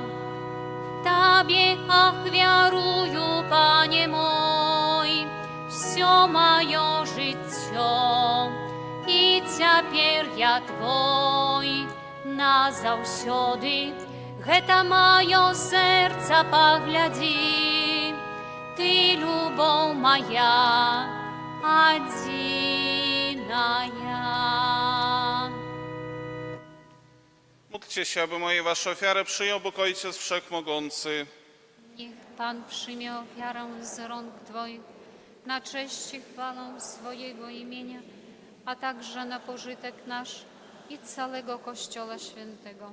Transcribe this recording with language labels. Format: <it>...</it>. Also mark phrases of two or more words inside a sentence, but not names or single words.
<be>Табе ахвярую, Пане мой, всё маё жыццё, і цяпер я Твой назаўсёды. Гэта маё сэрца паглядзі, Ты любоў моя адзіная.</be> <pl>Módlcie się, aby moje wasze ofiary przyjął Bóg Ojciec Wszechmogący. Niech Pan przyjmie ofiarę z rąk Twoich na cześć i chwałę swojego imienia, a także na pożytek nasz i całego Kościoła Świętego.</pl>